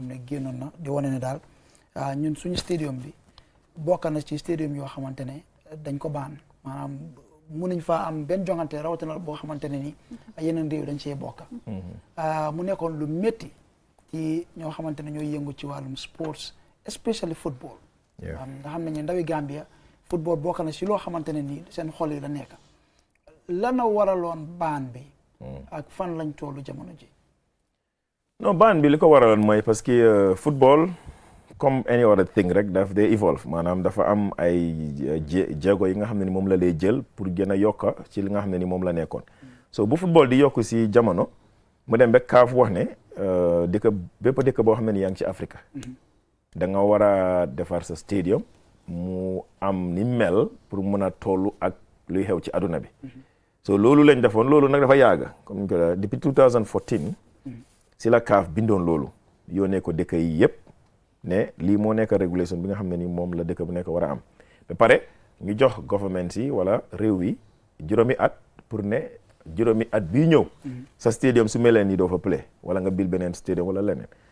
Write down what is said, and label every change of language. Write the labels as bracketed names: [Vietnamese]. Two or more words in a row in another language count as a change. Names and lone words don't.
[Wolof] ne génnoon na di wane ne daal ñun suñu stadium bi bokk na ci stadium yoo xamante ne dañ ko baan maanaam mënuñ faa am benn jongante rawatina boo xamante ne ni yeneen réew dañ cee bokk mu nekkoon lu métti ci ñoo xamante ne ñooy yëngu ci wàllum sports [English] especially football [Wolof] nga xam ne ñu ndawi Gambia football bokk na si loo xamante ne nii seen xol yi la nekk lana waraloon baan bi ak fan lañ tollu jamono ji non baan bi li ko waraloon mooy [French] parce que [Wolof] football comme [English] any other thing [Wolof] rek daf day evolve maanaam dafa am ay jéego yi nga xam ne ni moom la lay jël pour gën a yokka ci li nga xam ne ni moom la nekkoon so bu football di yokku si jamono mu dem ba CAF wax ne bépp dëkk boo xam ne ni yaa ngi ci Afrique da nga war a defar sa stadium mu am ni mel pour mën a tollu ak luy xew ci aduna bi so loolu lañ defoon loolu nag dafa yàgg comme ni ko depuis 2014 si la CAF bindoon loolu yónnee ko dëkk yi yëpp ne lii moo nekk régulation bi nga xam ne ni moom la dëkk bu nekk war a am ba pare ñu jox government yi wala réew yi juróomi at pour ne juróomi at bii ñëw sa stadium su meleen nii doo fa play wala nga bil beneen stadium wala leneen